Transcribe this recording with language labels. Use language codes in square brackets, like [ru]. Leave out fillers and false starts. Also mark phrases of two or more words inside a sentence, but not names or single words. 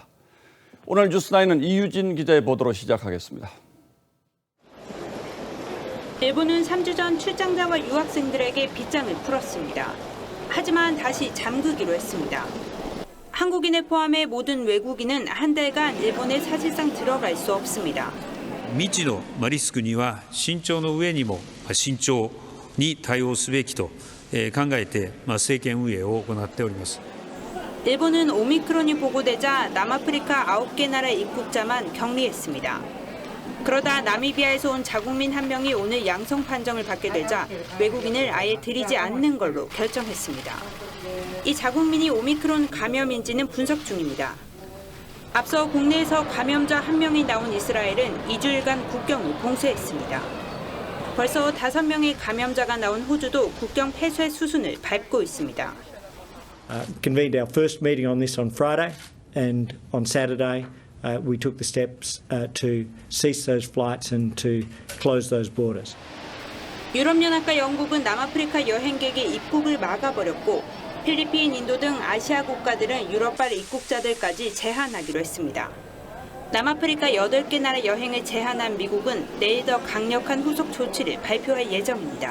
[ko] 오늘 뉴스9은 이유진 기자의 보도로 시작하겠습니다. 일본은 3주 전 출장자와 유학생들에게 빗장을 풀었습니다. 하지만 다시 잠그기로 했습니다. 한국인을 포함해 모든 외국인은 한 달간 일본에 사실상 들어갈 수 없습니다. [ja] 未知のリスクには慎重の上にも慎重に対応すべきと考えて政権運営を行っております。 [ko] 일본은 오미크론이 보고되자 남아프리카 9개 나라 입국자만 격리했습니다. 그러다 나미비아에서 온 자국민 한 명이 오늘 양성 판정을 받게 되자 외국인을 아예 들이지 않는 걸로 결정했습니다. 이 자국민이 오미크론 감염인지는 분석 중입니다. 앞서 국내에서 감염자 한 명이 나온 이스라엘은 2주일간 국경을 봉쇄했습니다. 벌써 5명의 감염자가 나온 호주도 국경 폐쇄 수순을 밟고 있습니다. [en] Convened our first meeting on this on Friday, and on Saturday we took the steps to cease those flights and to close those borders. [ko] 유럽연합과 영국은 남아프리카 여행객의 입국을 막아버렸고 필리핀, 인도 등 아시아 국가들은 유럽발 입국자들까지 제한하기로 했습니다. 남아프리카 8개 나라 여행을 제한한 미국은 내일 더 강력한 후속 조치를 발표할 예정입니다.